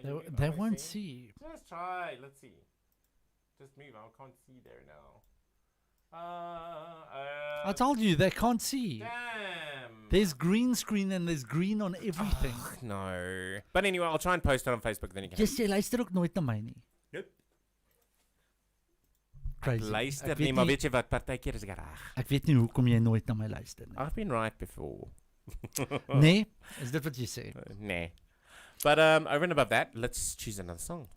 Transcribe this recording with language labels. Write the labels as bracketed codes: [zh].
[en] They won't see. Just try. Let's see. Just move. I can't see there now. I told you, they can't see. Damn. There's green screen and there's green on everything. No. But anyway, I'll try and post it on Facebook, then you can... [af] Jy luister ook nooit na my nie. [en] Nope. Crazy. [af] Luister nie, maar weet jy wat, partykeer is ek reg. Ek weet nie hoekom jy nooit na my luister nie. [en] I've been right before. [af] Nee, is dit wat jy sê? Nee. [en] But over and above that, let's choose another song.